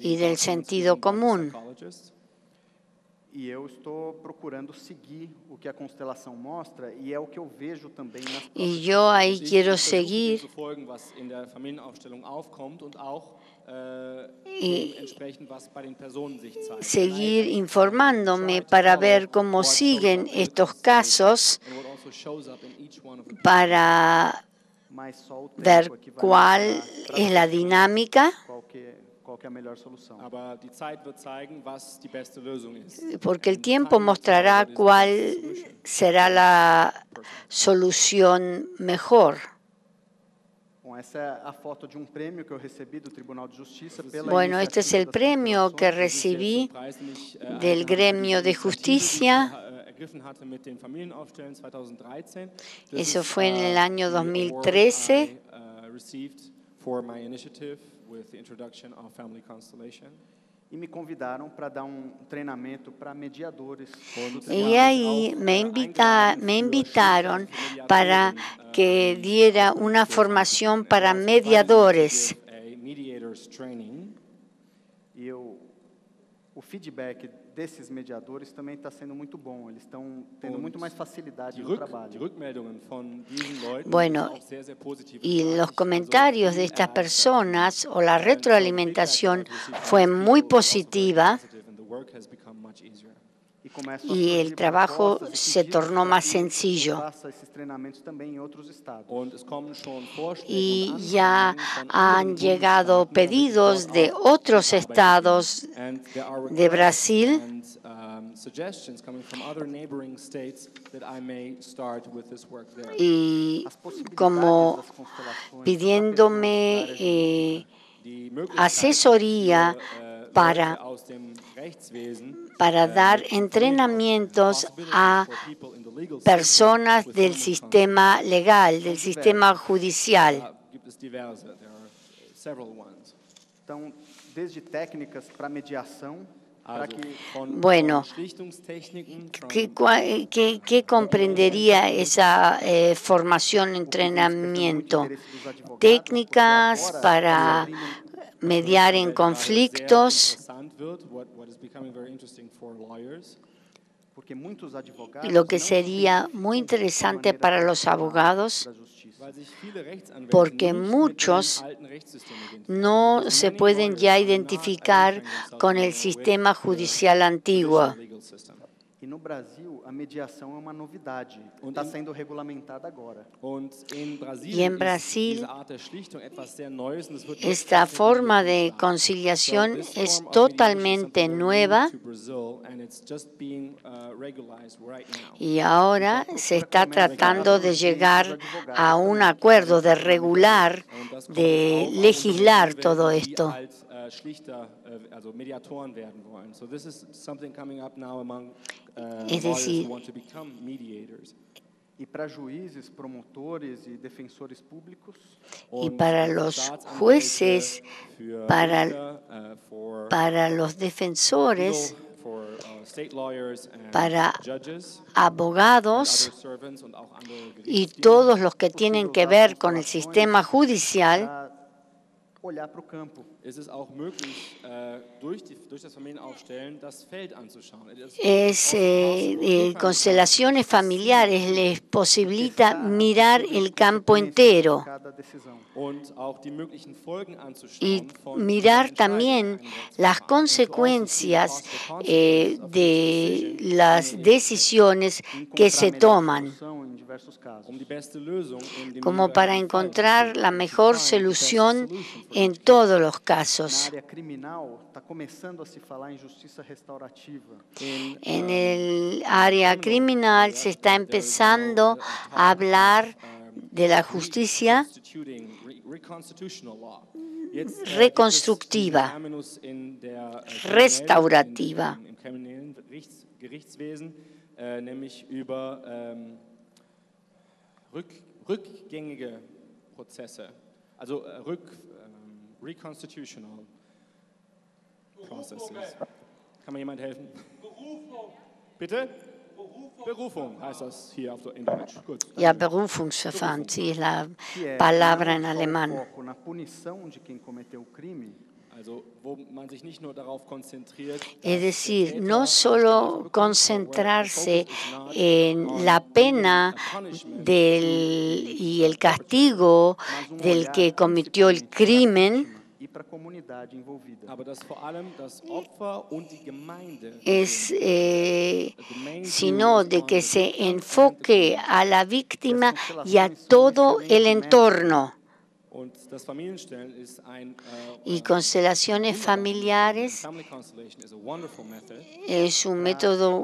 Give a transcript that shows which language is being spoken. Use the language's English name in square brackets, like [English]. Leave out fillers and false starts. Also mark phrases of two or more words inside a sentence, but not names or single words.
[Spanish] y del [English] documents [Spanish] sentido [English] given by the [Spanish] común. [English] psychologists. [Portuguese] E eu estou procurando seguir o que a constelação mostra y é o que eu vejo também nas [Spanish] Y yo ahí [German] Ich [Spanish] quiero [German] versuche dem [Spanish] seguir [German] zu folgen, was in der Familienaufstellung aufkommt und auch [Spanish] y [German] dementsprechend, was bei den Personen sich zeigt. [Spanish] seguir informándome para ver cómo siguen estos casos, [English] And what also shows up in each one of the [Spanish] para [Portuguese] mas só o [Spanish] ver [Portuguese] tempo é que vai [Spanish] cuál [Portuguese] mostrar pra [Spanish] es la [Portuguese] gente [Spanish] dinámica, [Portuguese] qual que é a melhor solução. [German] Aber die Zeit wird zeigen, was die beste Lösung ist. [Spanish] porque el [English] And [Spanish] tiempo [English] time will [Spanish] mostrará [English] tell what is the [Spanish] cuál [English] best solution. [Spanish] será la solución mejor. [Portuguese] Bom, essa é a foto de um prêmio que eu recebi do Tribunal de Justiça pela [Spanish] Bueno, este es el [Portuguese] iniciativa das [Spanish] premio que [Portuguese] constelações. [Spanish] recibí [German] Preis, den ich, [Spanish] del gremio de justicia. [German] ergriffen hatte mit den Familienaufstellen 2013. [Spanish] Eso fue en el año [English] the award [Spanish] 2013. [English] I, received for my initiative with the introduction of family constellation. [Portuguese] E me convidaram para dar um treinamento para mediadores. [Spanish] Y ahí me invitaron para que diera una formación para mediadores. [Portuguese] E o feedback desses mediadores também está sendo muito bom. Eles estão tendo muito mais facilidade no [German] Die [Portuguese] trabalho. [German] Rückmeldungen von diesen Leuten [Spanish] Bueno, [German] sind auch sehr, sehr positiv. [Spanish] y los comentarios de estas personas o la retroalimentación fue muy positiva [Portuguese] E começam a [Spanish] y el [Portuguese] surgir [Spanish] trabajo [Portuguese] propostas e [Spanish] se [Portuguese] pedidos [Spanish] tornó [Portuguese] para [Spanish] más [Portuguese] que [Spanish] sencillo. [Portuguese] faça esses treinamentos também em outros estados. [German] Und es kommen schon Vorschläge [Spanish] Y [German] und [Spanish] ya [German] Anfragen von [Spanish] han [German] anderen [Spanish] llegado [German] Bundesstaaten, [Spanish] pedidos [German] damit [Spanish] de [German] dort auch [Spanish] otros [German] gearbeitet [Spanish] estados [German] wird. [English] And there are [Spanish] de [English] requests [Spanish] Brasil. [English] and, suggestions coming from other neighboring states that I may start with this work there. [Spanish] Y [Portuguese] As possibilidades [Spanish] como [Portuguese] das constelações [Spanish] pidiéndome [German] Die Möglichkeit [Spanish] asesoría [German] für, [Spanish] para [German] Leute aus dem Rechtswesen, [Spanish] dar [German] mit [Spanish] entrenamientos [English] possibilities [Spanish] a [English] for people in the [Spanish] personas del sistema legal, del sistema judicial. [German] Gibt es diverse, [English] there are several ones. [Portuguese] Então, desde técnicas para mediação, para [German] Also [Spanish] que Bueno, [German] von Schlichtungstechniken, [Spanish] ¿Qué comprendería esa formación, entrenamiento? Técnicas para mediar en conflictos, [German] interessant wird, [English] what is becoming very interesting for lawyers, [Portuguese] porque muitos advogados [Spanish] lo que [Portuguese] não [Spanish] se sería [Portuguese] identificam [Spanish] muy [Portuguese] de [Spanish] interesante [Portuguese] maneira [Spanish] para los [Portuguese] profissional [Spanish] abogados, [Portuguese] para a justiça. [German] weil sich viele Rechtsanwälte [Spanish] porque [German] nicht [Spanish] muchos [German] mit dem alten Rechtssystem identifizieren. [Spanish] no [English] Because [Spanish] se [English] many [Spanish] pueden [English] lawyers [Spanish] ya [English] are not [Spanish] identificar [English] identifying themselves [Spanish] con el [English] anymore with [Spanish] sistema [English] the [Spanish] judicial antiguo. [English] traditional legal system. [Portuguese] E no Brasil, a mediação é uma novidade. [German] Und [Portuguese] Está [German] in- [Portuguese] sendo regulamentada agora. [German] Und in [Spanish] Y [German] Brasilien [Spanish] en Brasil, [German] ist diese Art der Schlichtung etwas sehr Neues und es wird [Spanish] esta [German] jetzt [Spanish] forma de [German] wirklich stark. [Spanish] conciliación [English] So this [Spanish] es [English] form of mediation is [Spanish] totalmente [English] something very new [Spanish] nueva [English] to Brazil, and it's just being regularized right now. [Spanish] y ahora se está tratando de llegar a un acuerdo, de regular, [German] Und das kommt [Spanish] de [German] jetzt auch [Spanish] legislar [German] auf [Spanish] todo [German] Universitäten, die [Spanish] esto. [German] als Schlichter, also Mediatoren werden wollen. [English] So this is something coming up now among [Spanish] Es [English] lawyers [Spanish] decir, [English] who want to become mediators. [Portuguese] E para juízes, promotores e defensores públicos, [Spanish] Y [German] Und [Spanish] para [German] für [Spanish] los [German] Staatsanwälte, [Spanish] jueces, [German] für [Spanish] para- [German] Richter, for [Spanish] para los [English] legal, [Spanish] defensores, [English] for state lawyers and [Spanish] para [English] judges, and [Spanish] abogados [English] other servants [German] und auch andere [Spanish] y [German] Gerichtsdiener. [Spanish] todos los que tienen que ver con el sistema judicial, [Portuguese] para olhar para o campo. [German] Es ist auch möglich, durch das Familienaufstellen das Feld anzuschauen. [Spanish] constelaciones familiares les posibilita mirar el campo entero [Portuguese] Cada decisão. [German] Und auch die möglichen Folgen [Spanish] y [German] anzuschauen von [Spanish] mirar [German] dieser [Spanish] también [German] Entscheidung im [Spanish] las [German] Rechtsverfahren. [Spanish] consecuencias [English] And to also see the possible consequences of [Spanish] de [English] each decision [Spanish] las [English] in a [Spanish] decisiones que se [Portuguese] Encontrar melhor [Spanish] toman, [Portuguese] solução em diversos casos. [German] um die beste Lösung in dem [Spanish] como para [German] jeweiligen Fall zu [Spanish] encontrar [German] finden, [Spanish] la [English] to [Spanish] mejor [English] find the best [Spanish] solución [English] solution for [Spanish] en [English] each case. [Spanish] todos los [Portuguese] Na [Spanish] casos. [Portuguese] área criminal, está começando a se falar em justiça restaurativa. [Spanish] En el área criminal se está empezando a hablar de la justicia reconstructiva, restaurativa. [German] Im kriminellen Gerichtswesen, nämlich über rückgängige Prozesse, also [English] reconstitutional processes. [German] Kann mir jemand helfen? Bitte? Berufung heißt das hier in Deutsch. Gut. Ja, Berufungsverfahren, [Spanish] sí, es la [Portuguese] Que é [Spanish] palabra en [Portuguese] não só o [Spanish] alemán. [Portuguese] foco na punição de quem cometeu o crime, [German] Also wo man sich nicht nur darauf konzentriert, [Spanish] Es decir, no solo concentrarse en la pena y el castigo del que cometió el crimen, [Portuguese] e para a comunidade envolvida. [German] aber dass vor allem das Opfer und die Gemeinde [Spanish] sino de que se enfoque a la víctima y a todo el entorno. [German] und das Familienstellen ist ein [Spanish] Y constelaciones familiares [English] Family constellation is a wonderful method [Spanish] es un método